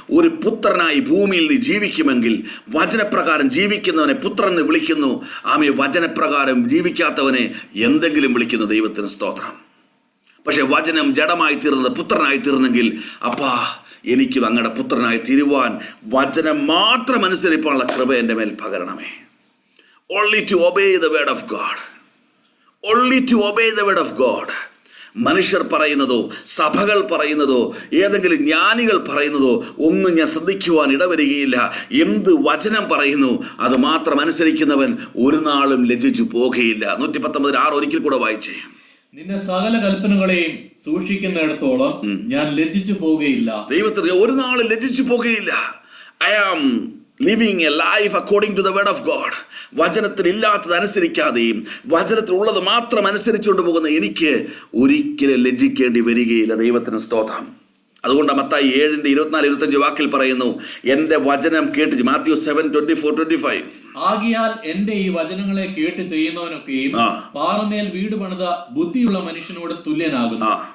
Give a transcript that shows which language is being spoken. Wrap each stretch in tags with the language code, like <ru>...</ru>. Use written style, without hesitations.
<ml>ഒരു പുത്രനായി ഭൂമിയിൽ നീ ജീവിക്കുമെങ്കിൽ വചനപ്രകാരം ജീവിക്കുന്നവനെ പുത്രൻ എന്ന് വിളിക്കുന്നു. ആമേ, വചനപ്രകാരം ജീവിക്കാത്തവനെ എന്തെങ്കിലും വിളിക്കുന്നു. ദൈവത്തിന് സ്തോത്രം. പക്ഷെ വചനം ജഡമായി തീർന്നത് പുത്രനായി തീർന്നെങ്കിൽ, അപ്പാ എനിക്കും അങ്ങയുടെ പുത്രനായി തീരുവാൻ വചനം മാത്രം അനുസരിപ്പാനുള്ള കൃപ എൻ്റെ മേൽ പകരണമേ.</ml> <en>Only to obey the word of God. Only to obey the word of God.</en> <ml>മനുഷ്യർ പറയുന്നതോ സഭകൾ പറയുന്നതോ ഏതെങ്കിലും ജ്ഞാനികൾ പറയുന്നതോ ഒന്നും ഞാൻ ശ്രദ്ധിക്കുവാൻ ഇടവരികയില്ല. എന്ത് വചനം പറയുന്നു അത് മാത്രം അനുസരിക്കുന്നവൻ ഒരു നാളും ലജ്ജിച്ചു പോകുകയില്ല. 119:6 ഒരിക്കൽ കൂടെ വായിച്ചേ. നിന്റെ സകല കൽപ്പനകളെയും സൂക്ഷിക്കുന്നിടത്തോളം ഞാൻ ലജ്ജിച്ചു പോകുകയില്ല. ദൈവത്തിന് ഒരു നാളും ലജ്ജിച്ചു പോകുകയില്ല.</ml> <en>I am living a life according to the word of God.</en> <ml>വചനത്തിൽ ഇല്ലാത്തത് അനുസരിക്കാതെയും വചനത്തിലുള്ളത് മാത്രം അനുസരിച്ചുകൊണ്ട് പോകുന്ന എനിക്ക് ഒരിക്കലും ലജ്ജിക്കേണ്ടി വരികയില്ല. ദൈവത്തിന് സ്തോത്രം. അതുകൊണ്ട് മത്തായി 7:24-25 വാക്കിൽ പറയുന്നു, എൻ്റെ വചനം കേട്ട്. മാത്യു 7:24-25. ആകിയാൽ എന്റെ ഈ വചനങ്ങളെ കേട്ട് ചെയ്യുന്നവനൊക്കെയും പാറമേൽ വീട് പണിത ബുദ്ധിയുള്ള മനുഷ്യനോട് തുല്യനാകുന്നു.</ml>